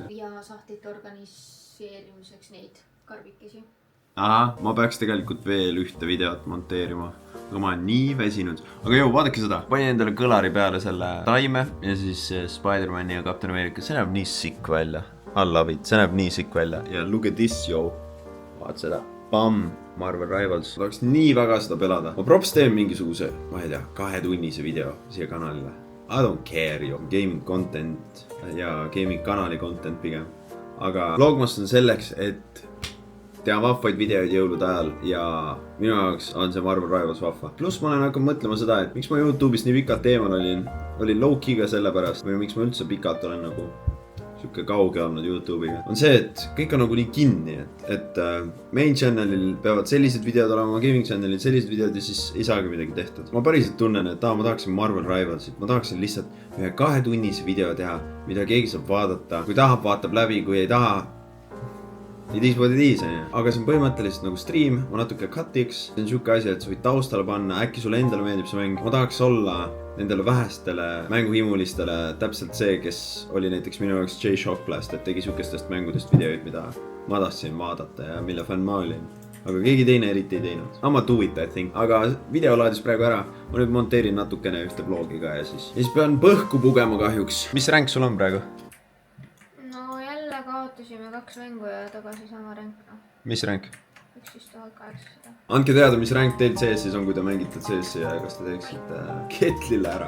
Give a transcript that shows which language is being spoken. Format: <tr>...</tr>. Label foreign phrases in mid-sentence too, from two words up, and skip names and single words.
<et>Ja sahtlite organiseerimiseks neid karbikesi. Aha, ma peaks tegelikult veel ühte videot monteerima, aga ma olen nii väsinud. Aga jõu, vaadake seda. Panin endale kõlari peale selle taime ja siis Spider-Mani ja Captain America. See näeb nii sick välja.</et> <en>I love it,</en> <et>see näeb nii sick välja.</et> <en>Ja look at this,</en> <et>yo. Vaat seda. Bam, Marvel Rivals. Oleks nii väga seda pelada. Ma props teen mingisuguse, ma ei tea, 2-tunnise video siia kanalile.</et> <en>I don't care, yo. Gaming content ja gaming kanali content pigem.</en> <et>Aga Vlogmas on selleks, et teha vahvaid videoid jõulude ajal ja minu jaoks on see Marvel Rivals vahva. Pluss ma olen hakanud mõtlema seda, et miks ma YouTube'ist nii pikalt eemal olin low-key'ga selle pärast või miks ma üldse pikalt olen nagu siuke kauge olnud YouTube'iga. On see, et kõik on nagu nii kinni, et</et> <en>main channelil</en> <et>peavad sellised videod olema,</et> <en>gaming channelil</en> <et>sellised videod ja siis ei saagi midagi tehtud. Ma päriselt tunnen, et ma tahaksin Marvel Rivalsit, ma tahaksin lihtsalt ühe 2-tunnise video teha, mida keegi saab vaadata. Kui tahab, vaatab läbi, kui ei taha,</et> <en>It is what it is,</en> <et>aga see on põhimõtteliselt nagu stream, ma natuke cutiks. See on siuke asi, et sa võid taustale panna, äkki sulle endale meeldib see mäng. Ma tahaks olla nendele vähestele mänguhimulistele täpselt see, kes oli näiteks minu jaoks J Shockblast, et tegi siukestest mängudest videoid, mida ma tahtsin vaadata ja mille fänn ma olin. Aga keegi teine eriti ei teinud.</et> <en>I'ma do it, I think.</en> <et>Aga video laadis praegu ära. Ma nüüd monteerin natukene ühte vlogi ka ja siis pean põhku pugema kahjuks. Mis ränk sul on praegu? Kaotasime 2 mängu ja tagasi sama ränk. Mis ränk? 11,800. Andke teada, mis ränk teil CS-is on, kui te mängite CS-i ja kas te teeksite Ketlile ära.</et>